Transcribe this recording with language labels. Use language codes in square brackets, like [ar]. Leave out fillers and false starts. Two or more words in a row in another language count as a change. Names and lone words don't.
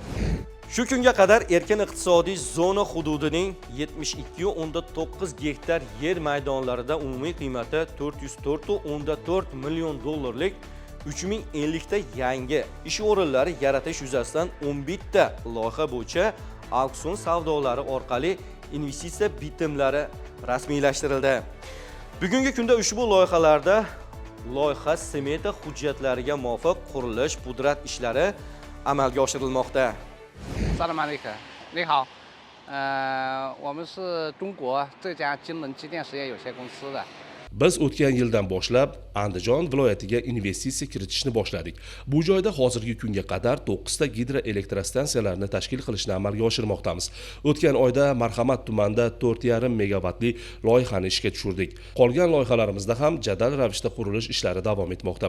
[uz] Shu kunga qadar erkin iqtisodiy zona hududining 72.9 gektar yer maydonlarida umumiy qiymati 404.4 million dollarlik 3050 ta yangi ish o'rinlari yaratish yuzasidan 11 ta loyiha bo'yicha auksion savdolari orqali investitsiya bitimlari rasmiylashtirildi. Bugungi kunda ushbu loyihalarda loyiha smeta hujjatlariga muvofiq qurilish pudrat ishlari amalga oshirilmoqda. [zh] 萨拉马雷克，你好，我们是中国浙江金能机电实业有限公司的。 [uz] Biz o'tgan yildan boshlab Andijon viloyatiga investitsiya kiritishni boshladik. Bu joyda hozirgi kunga qadar 9 ta gidroelektrostansiyalarini tashkil qilishni amalga oshirmoqdamiz. O'tgan oyda Marhamat tumanida 4,5 megavatli loyihani ishga tushirdik. Qolgan loyihalarimizda ham jadal ravishda qurilish ishlari davom etmoqda.